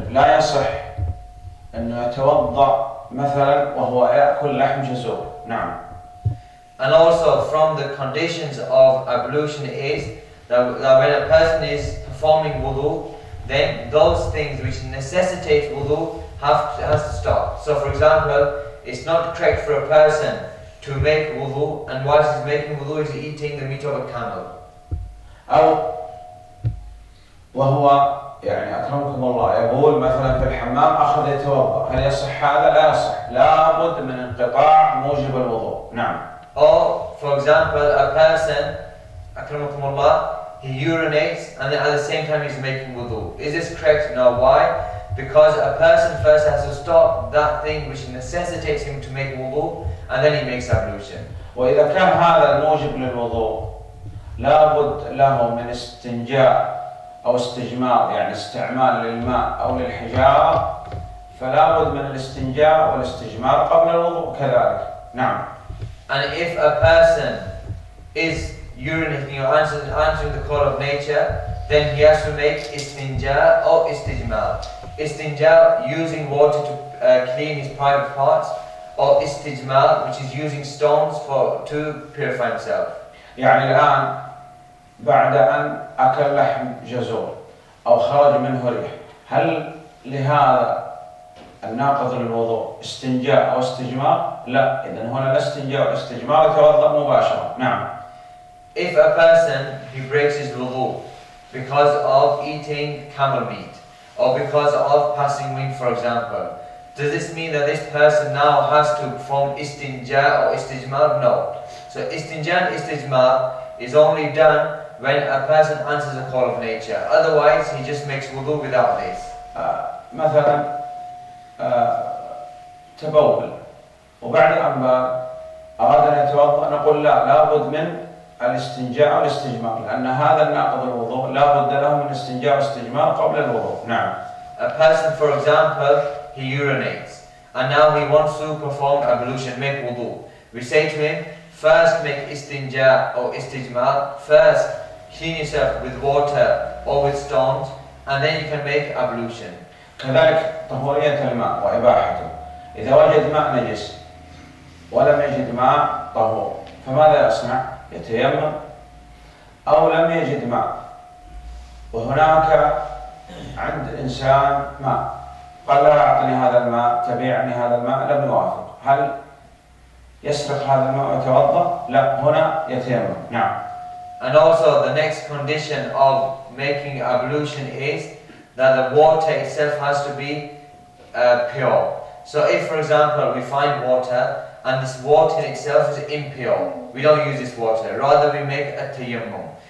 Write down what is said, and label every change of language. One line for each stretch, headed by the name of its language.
Arabic: لا يصح أنه يتوضأ مثلا وهو يأكل لحم جزور. نعم.
English: And also from the conditions of ablution is that when a person is performing wudu, then those things which necessitate wudu has to stop. So for example, it's not correct for a person to make wudu and whilst he's making wudu he's eating the meat of a camel.
Arabic: أو وهو يعني أكرمكم الله يقول مثلا في الحمام أخذ يتوضأ، هل يصح هذا؟ لا يصح، لابد من انقطاع موجب الوضوء. نعم.
English: Or for example, a person
Arabic: أكرمكم الله
English: he urinates and then at the same time he's making wudu. Is this correct? No. Why? Because a person first has to stop that thing which necessitates him to make wudu and then he makes ablution.
Arabic: وإذا كان هذا الموجب للوضوء لابد له من استنجاء أو استجمار، يعني استعمال للماء أو للحجارة، فلا بد من الاستنجاء والاستجمار قبل الوضوء كذلك. نعم.
English: And if a person is urinating or answering the call of nature, then he has to make istinja or istijmar. Istinja using water to clean his private parts, or istijmar which is using stones to purify himself.
Arabic: يعني الآن بعد أن أكل لحم جزور أو خرج منه ريح، هل لهذا الناقض للوضوء استنجاء أو استجمار؟ لا، إذن هنا لا استنجاء ولا استجمار، يتوضأ مباشرة. نعم.
English: If a person he breaks his wudu because of eating camel meat or because of passing wind, for example, does this mean that this person now has to perform istinja or istijmar? No. So istinja and istijmar is only done when a person answers the call of nature. Otherwise, he just makes wudu without this.
Arabic: مثلا تبول وبعد الأنبال أراد أن يتوضأ، نقول لا، لابد من الاستنجاء والاستجمار، لأن هذا الناقض الوضوء لابد له من استنجاء واستجمار قبل الوضوء. نعم.
English: A person, for example, he urinates and now he wants to perform ablution, make wudu. We say to him, first make istinja or istijmar, first clean yourself with water or with stones, and then you can make ablution.
Arabic: كذلك طهورية الماء وإباحته، إذا وجد ماء نجس ولم يجد ماء طهور فماذا يصنع؟ يتيمم، أو لم يجد ماء وهناك عند إنسان ماء قال لا أعطني هذا الماء، تبيعني هذا الماء، لم يوافق، هل يسرق هذا الماء ويتوضأ؟ لا، هنا يتيمم. نعم.
English: And also the next condition of making ablution is that the water itself has to be pure. So if, for example, we find water and this water in itself is impure, we don't use this water, rather we make a tayammum.